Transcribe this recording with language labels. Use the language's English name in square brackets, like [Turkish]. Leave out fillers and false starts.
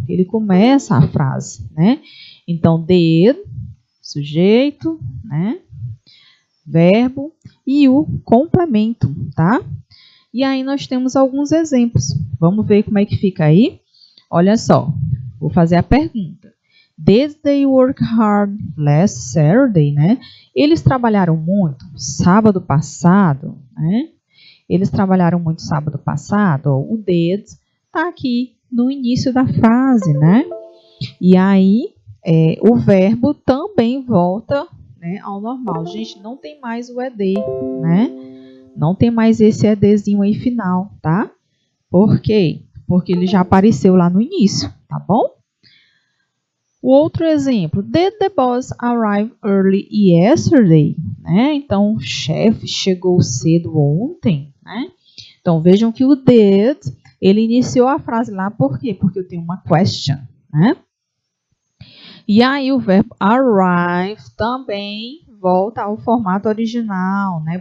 [Portuguese] Ele começa a frase, né? Então, did, sujeito, né? Verbo e o complemento, tá? E aí nós temos alguns exemplos. Vamos ver como é que fica aí? Olha só, vou fazer a pergunta. [English] Did they work hard last Saturday, né? [Portuguese] Eles trabalharam muito sábado passado, né? Eles trabalharam muito sábado passado. O did está aqui no início da frase, né? E aí o verbo também volta, né, ao normal. Gente, não tem mais o ed, né? Não tem mais esse edzinho aí final, tá? Por quê? Porque ele já apareceu lá no início, tá bom? O outro exemplo, [English] did the boss arrive early yesterday? [Portuguese] Né? Então, o chefe chegou cedo ontem, né? Então, vejam que o did, ele iniciou a frase lá, por quê? Porque eu tenho uma question, né? E aí, o verbo arrive também volta ao formato original, né?